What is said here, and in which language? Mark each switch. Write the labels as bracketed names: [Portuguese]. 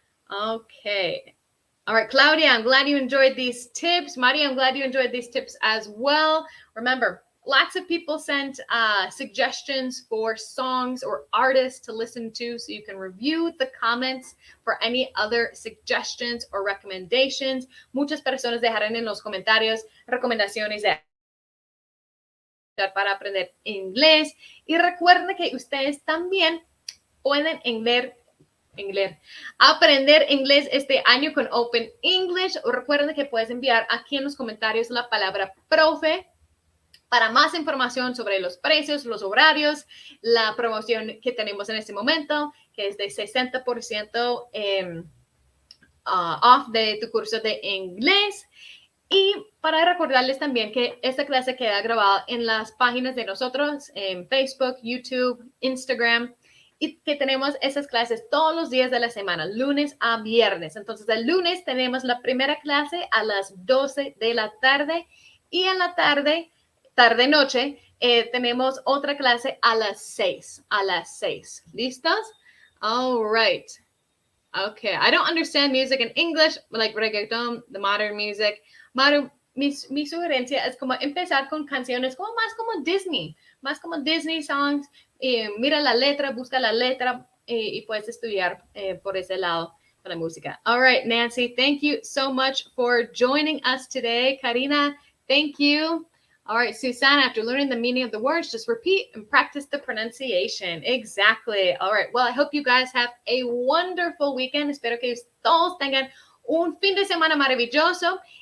[English] Okay. All right, Claudia, I'm glad you enjoyed these tips. Maria, I'm glad you enjoyed these tips as well. Remember, lots of people sent suggestions for songs or artists to listen to, so you can review the comments for any other suggestions or recommendations. [Spanish] Muchas personas dejarán en los comentarios recomendaciones de para aprender inglés. Y recuerden que ustedes también pueden aprender inglés este año con Open English. Recuerden que puedes enviar aquí en los comentarios la palabra profe para más información sobre los precios, los horarios, la promoción que tenemos en este momento, que es de 60% off de tu curso de inglés. Y para recordarles también que esta clase queda grabada en las páginas de nosotros, en Facebook, YouTube, Instagram, y que tenemos esas clases todos los días de la semana, lunes a viernes. Entonces, el lunes tenemos la primera clase a las 12 de la tarde y en la tarde-noche, tenemos otra clase a las 6. ¿Listos? [English] All right. Okay, I don't understand music in English, like reggaeton, the modern music. [Spanish] Maru, mi sugerencia es como empezar con canciones más como [English] Disney songs. [Spanish] Mira la letra, busca la letra y puedes estudiar por ese lado con la música. [English] All right, Nancy, thank you so much for joining us today. Karina, thank you. All right, Susanna, after learning the meaning of the words, just repeat and practice the pronunciation. Exactly. All right, well, I hope you guys have a wonderful weekend. [Spanish] Espero que todos tengan un fin de semana maravilloso.